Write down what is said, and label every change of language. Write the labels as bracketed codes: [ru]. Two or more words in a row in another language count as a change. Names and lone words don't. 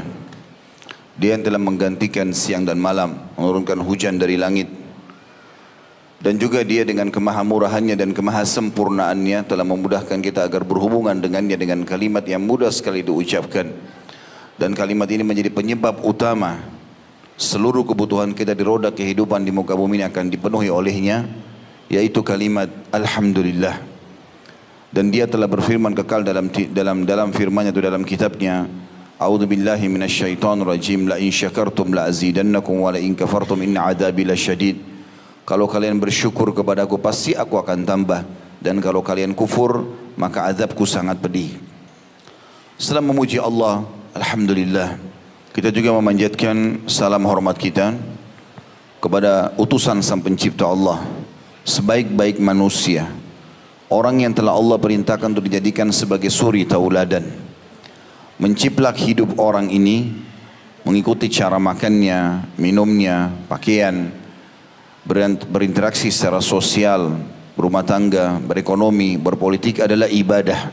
[id] Dia yang telah menggantikan siang dan malam, menurunkan hujan dari langit, dan juga dia dengan kemahamurahannya dan kemahasempurnaannya telah memudahkan kita agar berhubungan dengannya dengan kalimat yang mudah sekali diucapkan, dan kalimat ini menjadi penyebab utama seluruh kebutuhan kita di roda kehidupan di muka bumi ini akan dipenuhi olehnya, yaitu kalimat Alhamdulillah. Dan dia telah berfirman kekal dalam firman-Nya atau dalam kitabnya, [ar] أعوذ بالله من الشيطان الرجيم, لئن شكرتم لأزيدنكم ولئن كفرتم إن عذابي لشديد. [id] Kalau kalian bersyukur kepadaku pasti aku akan tambah, dan kalau kalian kufur maka azabku sangat pedih. Setelah memuji Allah, Alhamdulillah, kita juga memanjatkan salam hormat kita kepada utusan Sang Pencipta Allah, sebaik-baik manusia, orang yang telah Allah perintahkan untuk dijadikan sebagai suri tauladan, menciplak hidup orang ini mengikuti cara makannya, minumnya, pakaian, berinteraksi secara sosial, berumah tangga, berekonomi, berpolitik adalah ibadah.